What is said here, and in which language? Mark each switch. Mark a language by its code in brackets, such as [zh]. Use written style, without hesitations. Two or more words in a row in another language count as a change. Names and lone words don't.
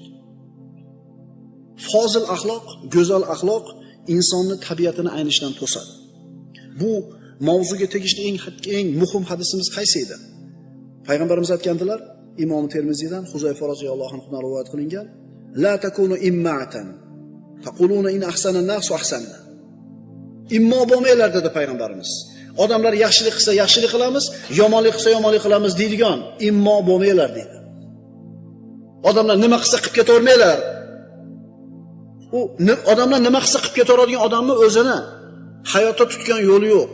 [uz] Fozil axloq, go'zal axloq insonni tabiatini aynishdan to'sadi. Bu mavzuga tegishli eng muhim hadisimiz qaysi edi? Payg'ambarimiz aytgandilar, Imom Termiziydan Huzayfa roziyallohu anhudan rivoyat qilingan, [ar] لا تكونوا إمعة تقولون إن أحسن الناس أحسنا. [uz] Immo bo'lmanglar dedi payg'ambarimiz. Odamlar yaxshilik qilsa yaxshilik qilamiz, yomonlik qilsa yomonlik qilamiz deydigan immo bo'lmanglar dedi. Odamlar nima qilsa qilib ketavermanglar. U odamlar nima qilsa qilib ketaveradigan odamni o'zini hayotda tutgan yo'li yo'q.